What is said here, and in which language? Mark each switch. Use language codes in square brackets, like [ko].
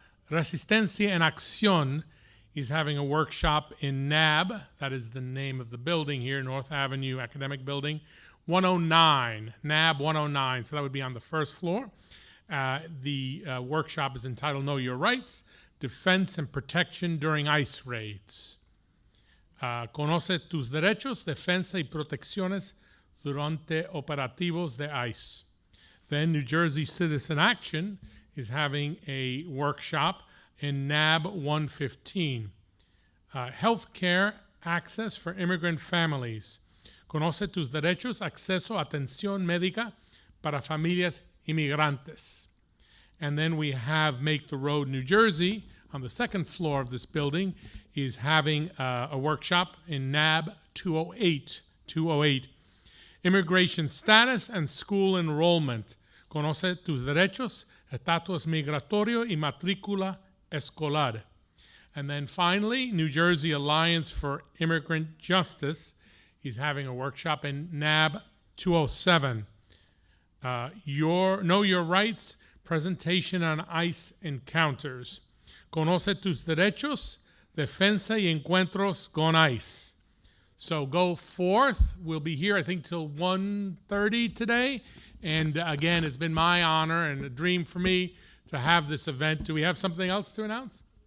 [en] Resistencia en Acción is having a workshop in NAB. That is the name of the building here, North Avenue Academic Building, 109, NAB 109. So that would be on the first floor. The workshop is entitled Know Your Rights, Defense and Protection During ICE Raids. [es] Conoce tus derechos, defensa y protecciones durante operativos de ICE. [en] Then New Jersey Citizen Action is having a workshop in NAB 115. Healthcare access for immigrant families. [es] Conoce tus derechos, acceso a atención médica para familias inmigrantes. [en] And then we have Make the Road New Jersey on the second floor of this building is having a workshop in NAB 208. Immigration status and school enrollment. [es] Conoce tus derechos, estatus migratorio y matrícula escolar. [en] And then finally, New Jersey Alliance for Immigrant Justice is having a workshop in NAB 207. Know Your Rights, presentation on ICE encounters. [es] Conoce tus derechos, defensa y encuentros con ICE. [en] So go forth. We'll be here, I think, till 1:30 today. And again, it's been my honor and a dream for me to have this event. Do we have something else to announce?